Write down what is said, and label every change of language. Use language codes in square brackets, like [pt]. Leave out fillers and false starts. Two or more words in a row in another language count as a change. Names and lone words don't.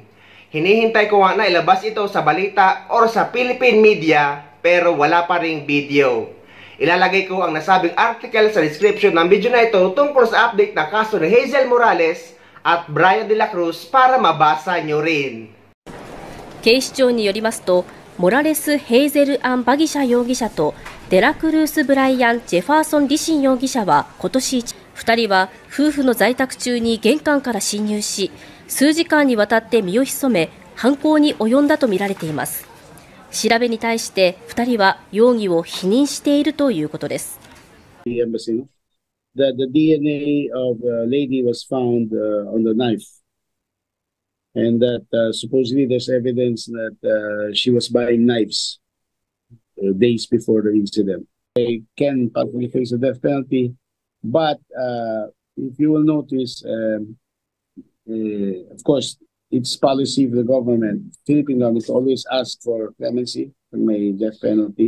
[tl] Hinihintay ko nga na ilabas ito sa balita or sa Philippine media pero wala pa ring video. Ilalagay ko ang nasabing article sa description ng video na ito tungkol sa update ng kaso ni Hazel Morales at Brian De La Cruz para mabasa nyo rin. [ja] 警視庁によりますと、モラレス・ヘイゼル・アン・バギシャ容疑者とデラクルース・ブライアン・ジェファーソン・リシン容疑者は今年2人は夫婦の在宅中に玄関から侵入し、数時間にわたって身を潜め、犯行に及んだとみられています。調べに対して2人は容疑を否認しているということです。 [en] The DNA of a lady was found on the knife, and that supposedly there's evidence that she was buying knives days before the incident. They can probably face a death penalty, but if you will notice, of course, it's policy of the government, Philippine government, to always ask for clemency when may death penalty.